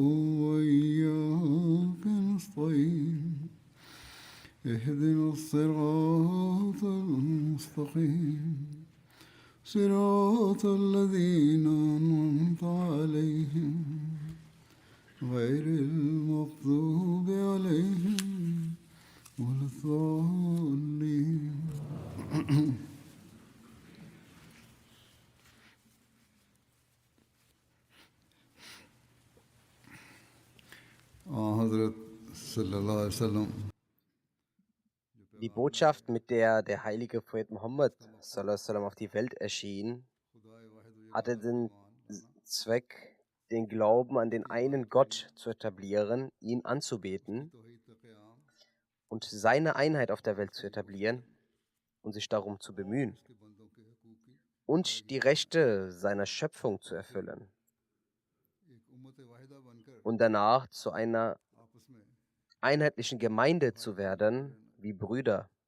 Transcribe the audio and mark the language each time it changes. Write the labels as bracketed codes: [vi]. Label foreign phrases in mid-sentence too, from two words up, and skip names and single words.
[ar] وإياك نستعين اهدنا الصراط المستقيم صراط الذين أنعمت عليهم غير المغضوب عليهم ولا الضالين. حضرت صلی اللہ علیہ وسلم [de] Die Botschaft, mit der der heilige Prophet Muhammad [ar] صلى الله عليه وسلم [de] auf die Welt erschien, hatte den Zweck, den Glauben an den einen Gott zu etablieren, ihn anzubeten und seine Einheit auf der Welt zu etablieren und sich darum zu bemühen und die Rechte seiner Schöpfung zu erfüllen und danach zu einer einheitlichen Gemeinde zu werden, wie Brüder.